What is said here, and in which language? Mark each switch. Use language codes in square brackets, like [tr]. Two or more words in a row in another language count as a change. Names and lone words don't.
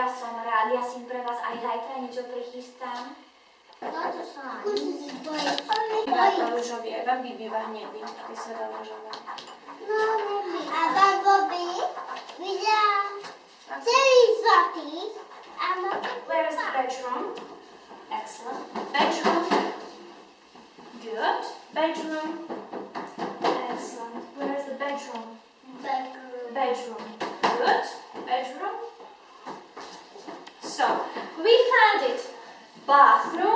[sk] som rád, ja si pre vás aj zajtra niečo prichystám. Toto sa Býva ružový, aj Bambi býva hnedý, keď sa dá ružové. A Bambi videla celý zlatý. [en] Where is the bedroom? Excellent. Bedroom. Good. Bedroom. Excellent. Where is the bedroom? Bedroom. Good. Bedroom. So, we found it. Bathroom.